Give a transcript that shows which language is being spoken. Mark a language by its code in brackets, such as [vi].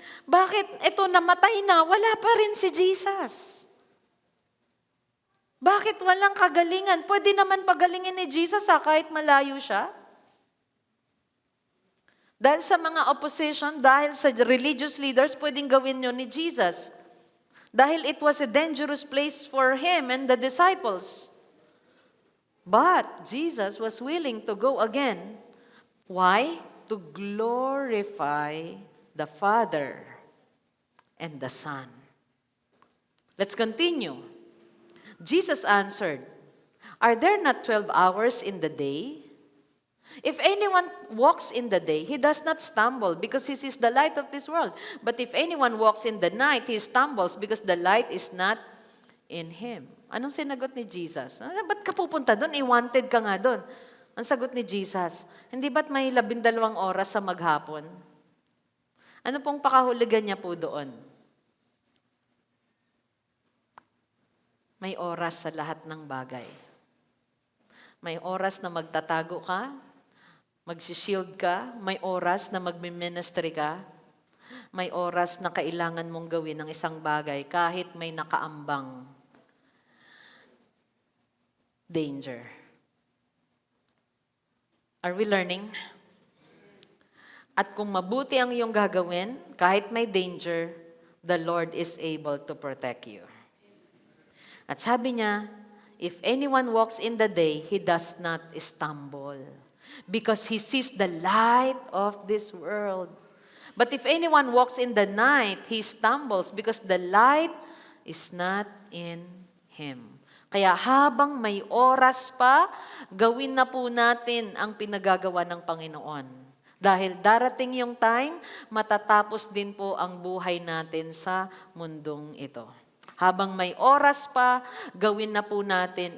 [tl] Bakit ito namatay na, wala pa rin si Jesus? Bakit walang kagalingan? Pwede naman pagalingin ni Jesus kahit malayo siya? Dahil sa mga opposition, dahil sa religious leaders, pwedeng gawin yun ni Jesus. [en] Dahil it was a dangerous place for him and the disciples. But Jesus was willing to go again. Why? To glorify the Father and the Son. Let's continue. Jesus answered, are there not 12 hours in the day? If anyone walks in the day, he does not stumble because he sees the light of this world. But if anyone walks in the night, he stumbles because the light is not in him. [tl] Anong sinagot ni Jesus? Ba't ka pupunta doon? Wanted ka nga doon. Ang sagot ni Jesus, hindi ba't may 12 oras sa maghapon? Ano pong pakahuligan niya po doon? May oras sa lahat ng bagay. May oras na magtatago ka. Magsishield ka, may oras na magmi-ministry ka, may oras na kailangan mong gawin ng isang bagay kahit may nakaambang danger. [en] Are we learning? [tl] At kung mabuti ang iyong gagawin, kahit may [en] danger, the Lord is able to protect you. [tl] At sabi niya, [en] if anyone walks in the day, he does not stumble, because he sees the light of this world. But if anyone walks in the night, he stumbles, because the light is not in him. [tl] Kaya habang may oras pa, gawin na po natin ang pinagagawa ng Panginoon. Dahil darating yung time, matatapos din po ang buhay natin sa mundong ito. Habang may oras pa, gawin na po natin.